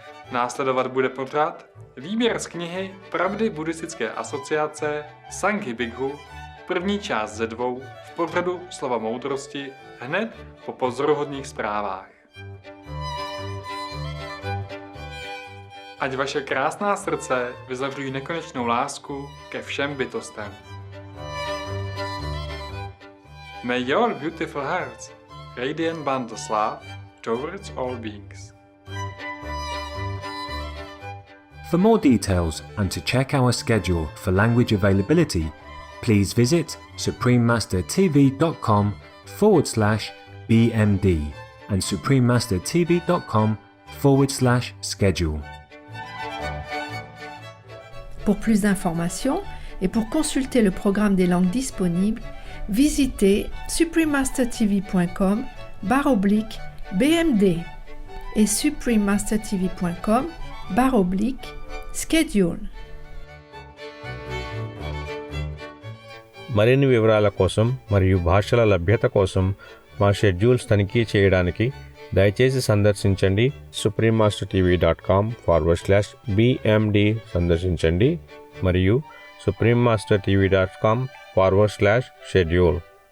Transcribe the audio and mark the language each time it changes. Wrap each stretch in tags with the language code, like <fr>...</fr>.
<cs>Následovat bude pořad výběr z knihy Pravdy buddhistické asociace Sanghy Bhikkhu, první část ze 2 v pořadu Slova moudrosti hned po pozoruhodných zprávách. Ať vaše krásná srdce vyzařují nekonečnou lásku ke všem bytostem.</cs> <en>May your beautiful hearts radiant boundless love towards all beings. For more details and to check our schedule for language availability, please visit suprememastertv.com/BMD and suprememastertv.com/schedule.</en> <fr>Pour plus d'informations et pour consulter le programme des langues disponibles, visitez suprememastertv.com/BMD et suprememastertv.com/schedule.</fr> <te>మరిన్ని వివరాల కోసం మరియు భాషల లభ్యత కోసం మా schedules తనిఖీ చేయడానికి దయచేసి సందర్శించండి suprememastertv.com/BMD సందర్శించండి మరియు suprememastertv.com/schedule.</te>